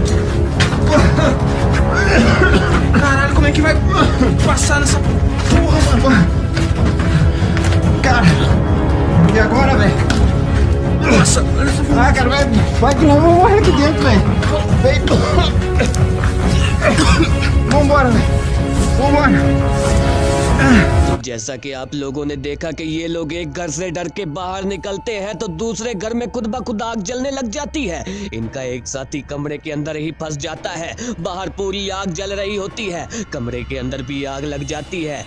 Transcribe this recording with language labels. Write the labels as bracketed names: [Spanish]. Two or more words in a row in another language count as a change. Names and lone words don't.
[Portuguese] Caralho, como é que vai passar nessa porra, mano? Cara, e agora, velho? Nossa, olha essa fumaça. Ah, cara, vai que nós vamos morrer aqui dentro, velho. Vem. Vambora, velho. Vambora. [Hindi] जैसा कि आप लोगों ने देखा कि ये लोग एक घर से डर के बाहर निकलते हैं तो दूसरे घर में खुद ब खुद आग जलने लग जाती है। इनका एक साथी कमरे के अंदर ही फंस जाता है। बाहर पूरी आग जल रही होती है, कमरे के अंदर भी आग लग जाती है।